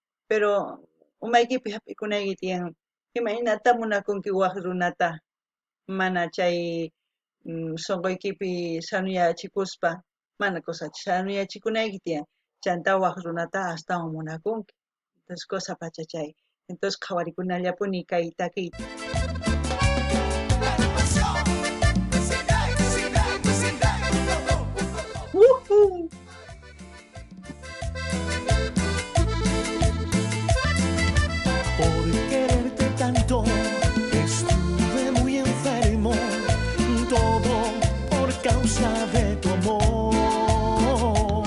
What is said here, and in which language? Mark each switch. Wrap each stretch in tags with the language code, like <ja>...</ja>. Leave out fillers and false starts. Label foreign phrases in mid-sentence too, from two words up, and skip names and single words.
<qu>pero umaykipi hap'ikunayki tiyan imaynata munakunki waq runata mana chay sonqoykipi sanuyachikuspa mana kusacha sanuyachikunayki tiyan chanta waq runata astawan munakunki. Entonces cosa pacha chay. Entonces qhawarikunallaapuni kay takiyta. Woohoo!</qu> <es>Por quererte tanto estuve muy enfermo, todo por causa de tu amor.</es>